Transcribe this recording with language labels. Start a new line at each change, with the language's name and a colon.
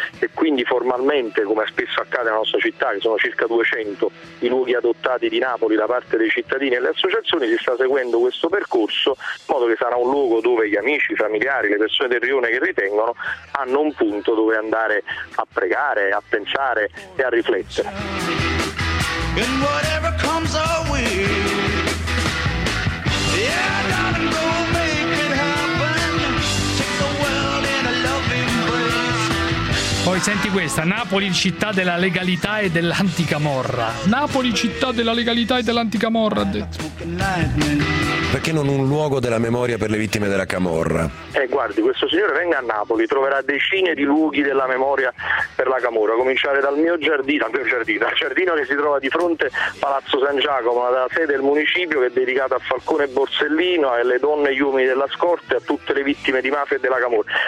Italian: e quindi formalmente, come spesso accade nella nostra città, che sono circa 200 i luoghi adottati di Napoli da parte dei cittadini e le associazioni, si sta seguendo questo percorso, in modo che sarà un luogo dove gli amici, i familiari, le persone del rione che ritengono, hanno un punto dove andare a pregare, a pensare e a riflettere.
English: And whatever comes our way, yeah, gotta go make it happen. Take the world in a loving embrace.
Italian: Poi senti questa, Napoli città della legalità e dell'anticamorra. Napoli città della legalità e dell'anticamorra, ha detto. Perché non un luogo della memoria per le vittime della camorra? Guardi, questo signore venga a Napoli, troverà decine di luoghi della memoria per la camorra, cominciare dal mio giardino, dal giardino che si trova di fronte Palazzo San Giacomo, alla sede del municipio che è dedicata a Falcone e Borsellino, alle donne e gli uomini della scorta e a tutte le vittime di mafia e della camorra.